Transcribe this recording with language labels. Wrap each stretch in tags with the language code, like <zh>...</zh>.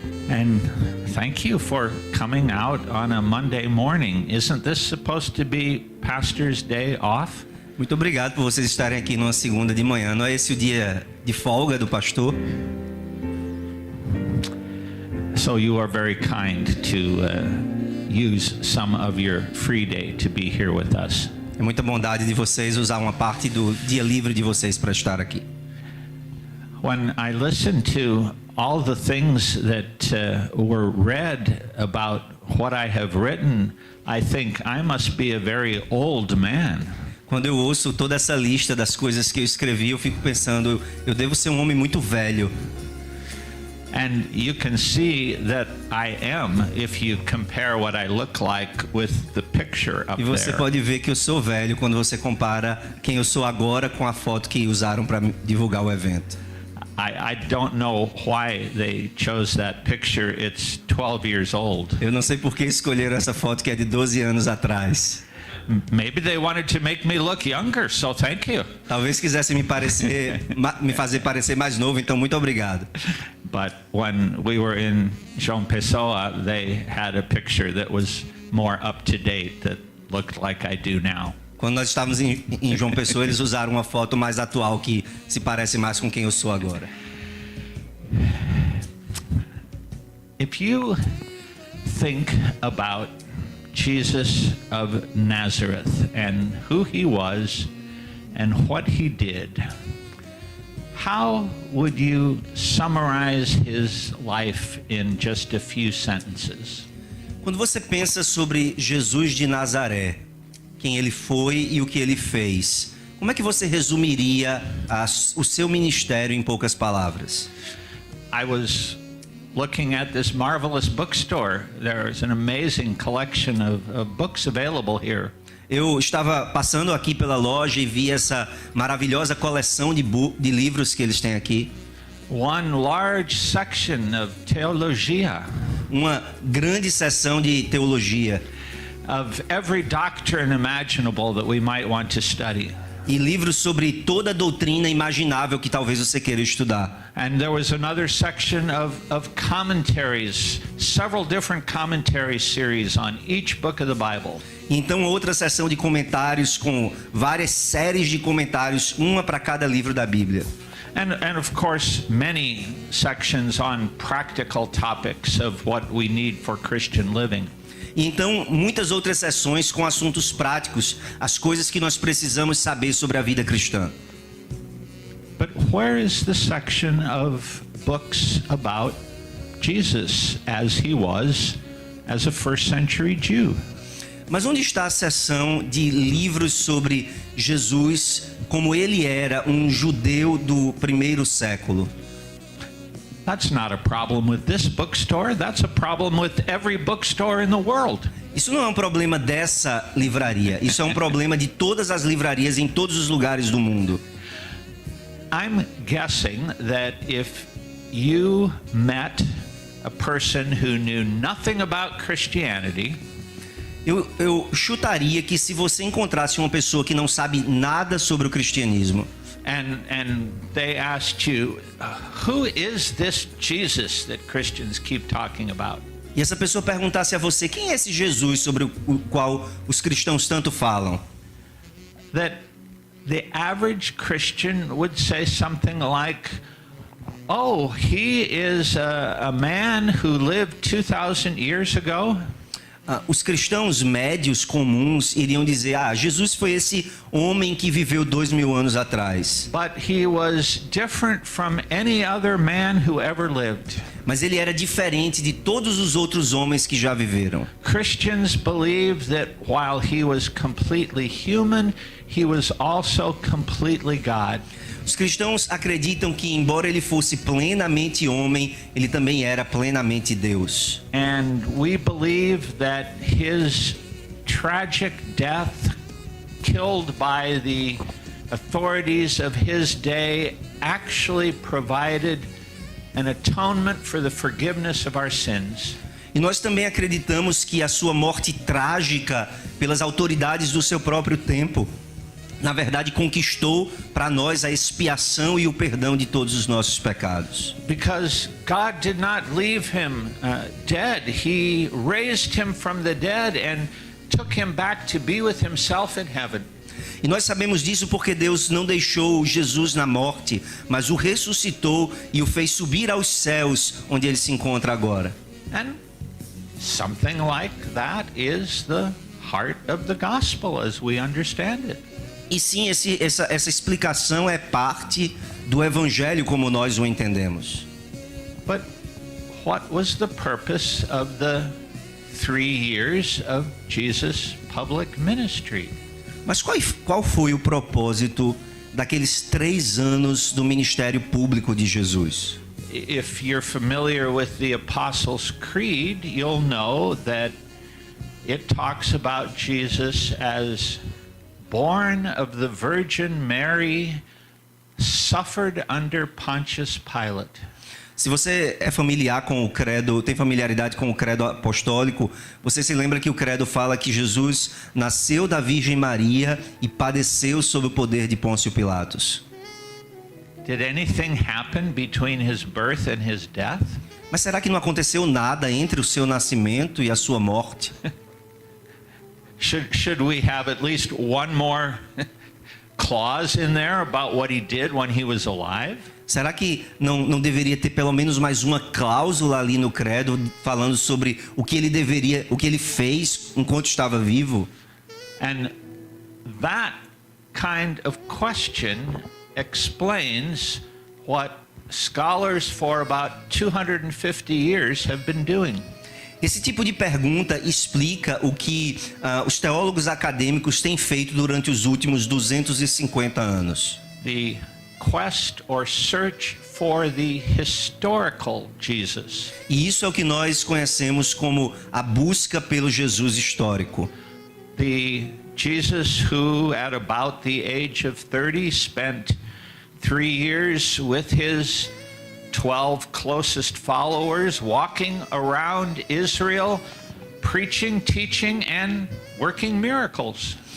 <en>And thank you for coming out on a Monday morning. Isn't this supposed to be Pastor's Day off?</en> <pt>Muito obrigado por vocês estarem aqui numa segunda de manhã. Não é esse o dia de folga do pastor?</pt> <en>So you are very kind to use some of your free day to be here with us.</en> <pt>É muita bondade de vocês usar uma parte do dia livre de vocês para estar aqui.</pt> <en>When I listen to all the things that were read about what I have written, I think I must be a very old man.</en> <pt>Quando eu ouço toda essa lista das coisas que eu escrevi, eu fico pensando, eu devo ser um homem muito velho.</pt> <en>And you can see that I am if you compare what I look like with the picture up</en> <pt>E você</pt> <en>there.</en> <pt>pode ver que eu sou velho quando você compara quem eu sou agora com a foto que usaram para divulgar o evento.</pt> <en>I don't know why they chose that picture. It's 12 years old.</en> <pt>Eu não sei por que escolheram essa foto que é de 12 anos atrás.</pt> <en>Maybe they wanted to make me look younger, so thank you.</en> <pt>Talvez quisessem me fazer parecer mais novo, então muito obrigado.</pt> <en>But when we were in João Pessoa, they had a picture that was more up to date, that looked like I do now.</en> <pt>Quando nós estávamos em João Pessoa, eles usaram uma foto mais atual que se parece mais com quem eu sou agora.</pt> <en>If you think about Jesus of Nazareth and who he was and what he did, how would you summarize his life in just a few sentences?</en> <pt>Quando você pensa sobre Jesus de Nazaré, quem ele foi e o que ele fez, como é que você resumiria o seu ministério em poucas palavras?</pt> <en>I was looking at this marvelous bookstore. There's an amazing collection of books available here.</en> <pt>Eu estava passando aqui pela loja e vi essa maravilhosa coleção de livros que eles têm aqui.</pt> <en>One large section of theologia.</en> <pt>Uma grande seção de teologia.</pt> <en>Of every doctrine imaginable that we might want to study.</en> <pt>E livros sobre toda a doutrina imaginável que talvez você queira estudar.</pt> <en>And there was another section of commentaries, several different commentary series on each book of the Bible.</en> <pt>Então outra seção de comentários com várias séries de comentários, uma para cada livro da Bíblia.</pt> <en>And of course many sections on practical topics of what we need for Christian living.</en> <pt>E então muitas outras seções com assuntos práticos, as coisas que nós precisamos saber sobre a vida cristã.</pt> <en>But where is the section of books about Jesus as he was as a first century Jew?</en> <pt>Mas onde está a seção de livros sobre Jesus como ele era um judeu do primeiro século?</pt> <en>That's not a problem with this bookstore. That's a problem with every bookstore in the world.</en> <pt>Isso não é um problema dessa livraria. Isso é um problema de todas as livrarias em todos os lugares do mundo.</pt> <en>I'm guessing that if you met a person who knew nothing about Christianity,</en> <pt>Eu chutaria que se você encontrasse uma pessoa que não sabe nada sobre o cristianismo,</pt> <en>and they asked you, who is this Jesus that Christians keep talking about?</en> <pt>e essa pessoa perguntasse a você, quem é esse Jesus sobre o qual os cristãos tanto falam?</pt> <en>That the average Christian would say something like, oh, he is a man who lived 2,000 years ago.</en> <pt>Os cristãos médios comuns iriam dizer, Jesus foi esse homem que viveu 2.000 anos atrás.</pt> <en>But he was different from any other man who ever lived.</en> <pt>Mas ele era diferente de todos os outros homens que já viveram.</pt> <en>Christians believe that while he was completely human, he was also completely God.</en> <pt>Os cristãos acreditam que, embora ele fosse plenamente homem, ele também era plenamente Deus.</pt> <en>And we believe that his tragic death, killed by the authorities of his day, actually provided an atonement for the forgiveness of our sins.</en> <pt>E nós também acreditamos que a sua morte trágica pelas autoridades do seu próprio tempo, na verdade, conquistou para nós a expiação e o perdão de todos os nossos pecados.</pt> <en>Because God did not leave him dead. He raised him from the dead and took him back to be with himself in heaven.</en> <pt>E nós sabemos disso porque Deus não deixou Jesus na morte, mas o ressuscitou e o fez subir aos céus, onde ele se encontra agora.</pt> <en>And something like that is the heart of the gospel as we understand it.</en> <pt>E sim, essa explicação é parte do evangelho como nós o entendemos.</pt> <en>But what was the purpose of the 3 years of Jesus' public ministry?</en> <pt>Mas qual foi o propósito daqueles 3 anos do ministério público de Jesus?</pt> <en>If you're familiar with the Apostles' Creed, you'll know that it talks about Jesus as born of the Virgin Mary, suffered under Pontius Pilate.</en> <pt>Se você é familiar com o credo, tem familiaridade com o credo apostólico, você se lembra que o credo fala que Jesus nasceu da Virgem Maria e padeceu sob o poder de Pôncio Pilatos.</pt> <en>Did anything happen between his birth and his death?</en> <pt>Mas será que não aconteceu nada entre o seu nascimento e a sua morte?</pt> <en>Should we have at least one more clause in there about what he did when he was alive?</en> <pt>Será que não deveria ter pelo menos mais uma cláusula ali no credo falando sobre o que ele fez enquanto estava vivo?</pt> <en>And that kind of question explains what scholars for about 250 years have been doing.</en> <pt>Esse tipo de pergunta explica o que os teólogos acadêmicos têm feito durante os últimos 250 anos.</pt> <en>The quest or search for the historical Jesus.</en> <pt>E isso é o que nós conhecemos como a busca pelo Jesus histórico.</pt> <en>The Jesus who at about the age of 30 spent 3 years with his 12 closest followers walking around Israel, preaching, teaching and working miracles.</en>